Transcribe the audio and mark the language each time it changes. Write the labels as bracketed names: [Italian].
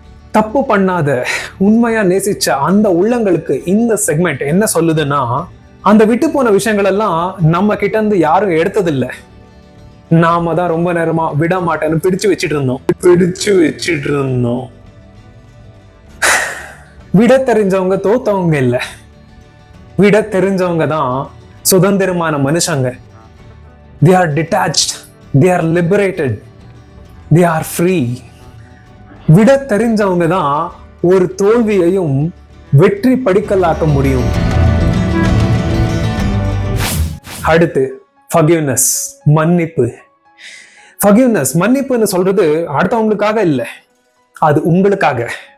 [Tamil] தப்பு பண்ணாத, உண்மையா நேசிச்ச அந்த உள்ளங்களுக்கு இந்த செக்மெண்ட் என்ன சொல்லுதுன்னா, அந்த விட்டு போன விஷயங்கள் எல்லாம் நம்ம கிட்ட இருந்து யாரும் எடுத்ததில்லை. நாம தான் ரொம்ப நேரமா விட மாட்டேன்னு பிடிச்சு வச்சிட்டு இருந்தோம். விட தெரிஞ்சவங்க தோத்தவங்க இல்ல, விட தெரிஞ்சவங்க தான் சுதந்திரமான மனுஷங்க. [English] They are detached, they are liberated, they are free. [Tamil] விட தெரிஞ்சவங்க தான் ஒரு தோல்வியையும் வெற்றி படிக்கலாக்க முடியும். அடுத்து forgiveness, மன்னிப்பு. forgiveness, மன்னிப்புன்னு சொல்றது அடுத்தவங்களுக்காக இல்லை, அது உங்களுக்காக.